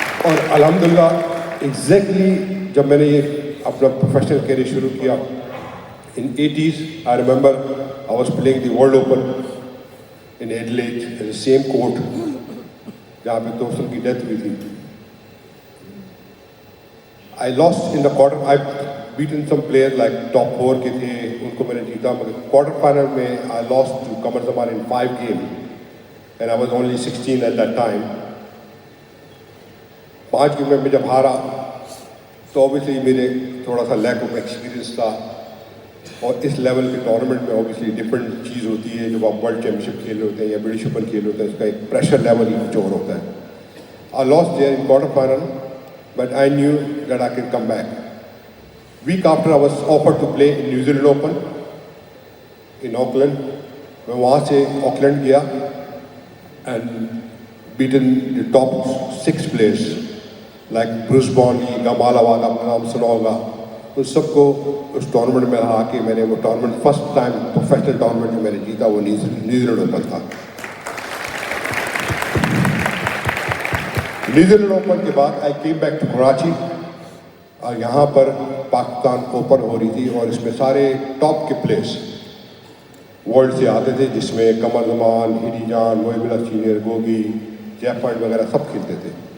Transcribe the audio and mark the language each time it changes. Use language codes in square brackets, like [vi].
[hi] और अल्हम्दुलिल्लाह एग्जैक्टली जब मैंने ये अपना प्रोफेशनल करियर शुरू किया [en] in 80s, I remember I was playing the World Open in Adelaide at the same court [hi] जहाँ पे दोस्तों की डेथ हुई थी. [en] I lost in the quarter. I beaten some players like top 4 [hi] के थे, उनको मैंने जीता. मगर क्वार्टर फाइनल में [en] I lost to Qamar Zaman in 5 games and I was only 16 at that time. [hi] 5 game में जब हारा तो ऑब्वियसली मेरे थोड़ा सा लैक ऑफ एक्सपीरियंस था. और इस लेवल के टूर्नामेंट में ऑब्वियसली डिफरेंट चीज़ होती है. जब आप वर्ल्ड चैम्पियनशिप खेल रहे होते हैं या ब्रिटिश ओपन खेल रहे होते हैं, इसका एक प्रेशर लेवल ही कुछ और होता है. [en] I lost there in quarter final, but I knew that I can come back. Week after I was offered to play in New Zealand Open in Auckland. [hi] मैं वहाँ से ऑकलैंड गया [en] and beaten the top 6 players like Bruce Bonney, Gamal Awad, [hi] आपने नाम सुना होगा. उन सबको उस टूर्नामेंट में हरा के मैंने वो tournament first time professional tournament जो मैंने जीता वो न्यूजीलैंड ओपन था. न्यूजीलैंड ओपन के बाद आई केम बैक टू कराची और यहाँ पर पाकिस्तान ओपन हो रही थी और इसमें सारे टॉप के प्लेयर्स वर्ल्ड से आते थे, जिसमें कमर जमान, हिडी जान, मोइबुल्ला सीनियर, गोगी, जयफंड वगैरह सब खेलते थे.